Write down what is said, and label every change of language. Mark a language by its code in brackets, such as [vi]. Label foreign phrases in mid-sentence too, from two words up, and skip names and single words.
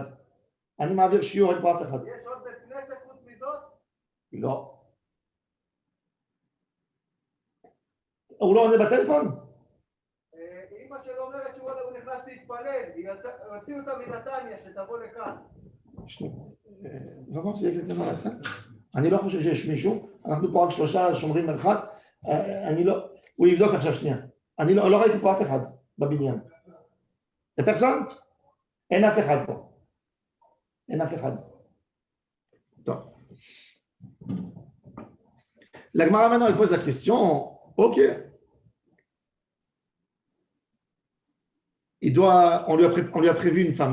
[he] אני מעביר שיעור, אין פה אף אחד. יש עוד בית כנסת חוץ מזאת? לא. הוא לא עונה בטלפון? אמא שלו אומרת שהוא נכנס להתפלל. הוציאו אותה מנתניה שתבוא לכאן. [fr] vraiment, c'est exactement la scène. [he] אני לא חושב שיש מישהו, אנחנו פה רק שלושה שומרים מרחק, אני לא, הוא יבדוק עכשיו שנייה. אני לא ראיתי פה אף אחד בבניין. [fr] Il n'y a personne? En a fait had. En a fait had. Attends. La Gemara maintenant, elle pose la question, ok. On lui a prévu une femme.